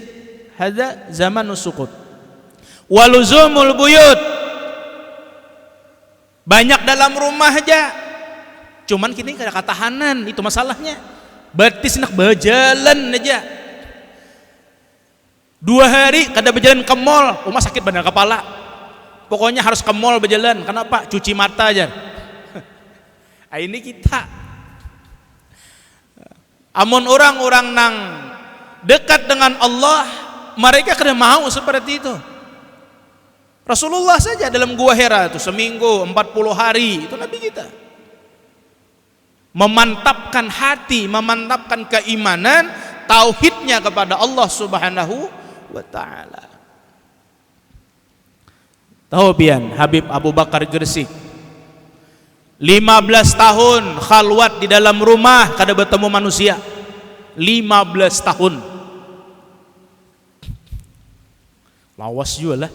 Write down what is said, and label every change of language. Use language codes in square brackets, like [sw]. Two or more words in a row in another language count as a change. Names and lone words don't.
[ar] هذا زمان السكوت ولزوم البيوت. [id] Banyak dalam rumah aja. [bjn] Cuman kini kada ketahanan, itu masalahnya. Berarti nak berjalan aja. 2 hari kada berjalan ke mall, rumah sakit benar kepala. [id] Pokoknya harus ke mall berjalan. Kenapa? Cuci mata aja. Ini kita. [bjn] Amun orang-orang nang dekat dengan Allah, mereka kada mau seperti itu. [id] Rasulullah saja dalam gua Hira itu seminggu 40 hari itu Nabi kita. Memantapkan hati, memantapkan keimanan, tauhidnya kepada Allah [ar] Subhanahu wa ta'ala. [bjn] Tahu pian Habib Abu Bakar Gresik 15 tahun khalwat di dalam rumah kada bertemu manusia. 15 tahun. Lawas juga lah.